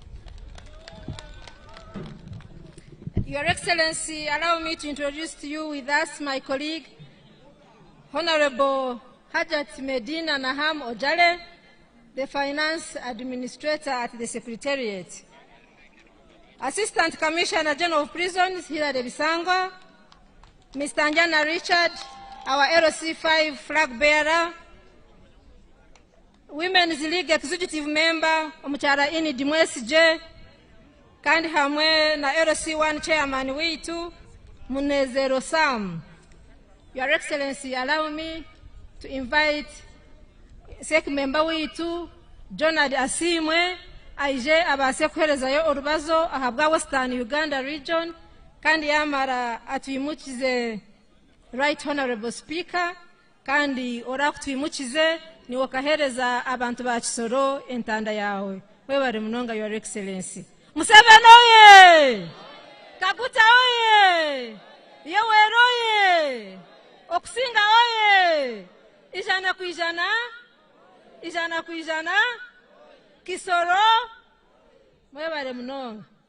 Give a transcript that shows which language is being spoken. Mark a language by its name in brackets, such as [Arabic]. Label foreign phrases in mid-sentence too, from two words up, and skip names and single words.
[English] Your Excellency, allow me to introduce to you with us my colleague, Honorable Hajat Medina Naham Ojale, the Finance Administrator at the Secretariat. Assistant Commissioner General of Prisons, Hilary Bisango, Mr. Njana Richard, our LC5 flag bearer, Women's League Executive Member, [Chiga] Omuchara Ini Dimwesije, kandi hamwe na LC1 Chairman witu, Munezero Sam. [English] Your Excellency, allow me to invite SEC member [Chiga] witu, Jonad Asimwe, aije abase kuhereza yo urubazo ahabwa Western Uganda region, kandi yamara atuimukize Right Honorable Speaker, kandi ora kutwimukize ni wakahereza abantu ba Kisoro entanda yawe. Webare munonga, [English] Your Excellency. Museveni oye! [Chiga] Kaguta oye! Yoweri oye! Okusinga oye! Ijana ku ijana ijana ku ijana Kisoro mwebale munonga.